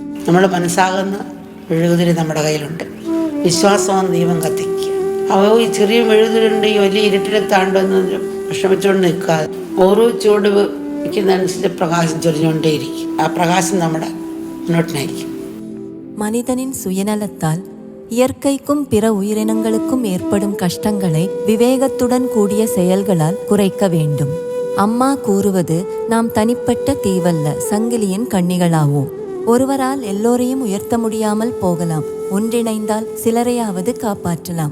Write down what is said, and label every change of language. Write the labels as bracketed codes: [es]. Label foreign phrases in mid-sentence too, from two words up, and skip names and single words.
[ml] നമ്മുടെ മനസ്സാകുന്ന മെഴുകുതിരി നമ്മുടെ കയ്യിലുണ്ട്. വിശ്വാസമാണ് ദീപം കത്തിക്കുക. ഈ ചെറിയ മെഴുകുതിരിണ്ട് ഈ വലിയ ഇരുട്ടിനെ താണ്ടുവെന്ന് വിഷമിച്ചുകൊണ്ട് നിൽക്കാതെ ഓരോ ചൂട് വയ്ക്കുന്നതനുസരിച്ച് പ്രകാശം ചൊരിഞ്ഞുകൊണ്ടേയിരിക്കും. ആ പ്രകാശം നമ്മുടെ മുന്നോട്ടിനായിരിക്കും. [ta] மனிதனின் சுயநலத்தால் இயற்கைக்கும் பிற உயிரினங்களுக்கும் ஏற்படும் கஷ்டங்களை விவேகத்துடன் கூடிய செயல்களால் குறைக்க வேண்டும். அம்மா கூறுவது, நாம் தனிப்பட்ட தீவல்ல, சங்கிலியின் கண்ணிகளாவோம். ஒருவரால் எல்லோரையும் உயர்த்த முடியாமல் போகலாம், ஒன்றிணைந்தால் சிலரையாவது காப்பாற்றலாம்.